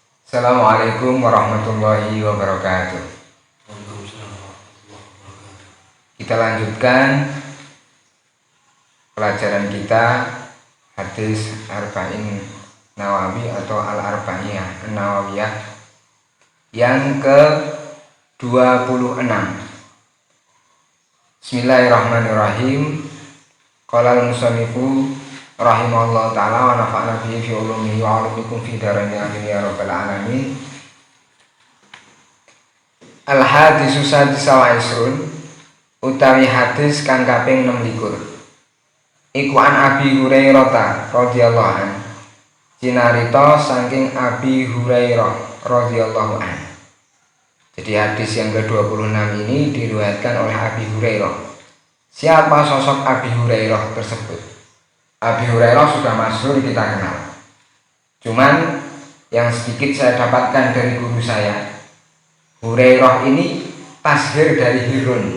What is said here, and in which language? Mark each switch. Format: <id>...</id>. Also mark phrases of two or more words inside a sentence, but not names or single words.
<ar>السلام عليكم ورحمة الله وبركاته.</ar> <id>Kita lanjutkan pelajaran kita hadis Arba'in Nawawi atau Al-Arba'iyah Nawawiyah yang ke-26.</id> <ar>بسم الله الرحمن الرحيم. قال المصنف رحمه الله تعالى ونفعنا به في علومه وعلومكم في الدارين آمين يا رب العالمين. الحديث السادس والعشرون,</ar> <jv>utawi hadis kang kaping 26.</jv> <ar>Iku عن أبي هريرة رضي الله عن,</ar> <jv>cinarita saking Abi Hurairah</jv> <ar>رضي الله عن.</ar> <id>Jadi hadis yang ke-26 ini diriwayatkan oleh Abi Hurairah. Siapa sosok Abi Hurairah tersebut? Abi Hurairah sudah masyhur, kita kenal. Cuman yang sedikit saya dapatkan dari guru saya, Hurairah ini tashir dari Hirun.</id>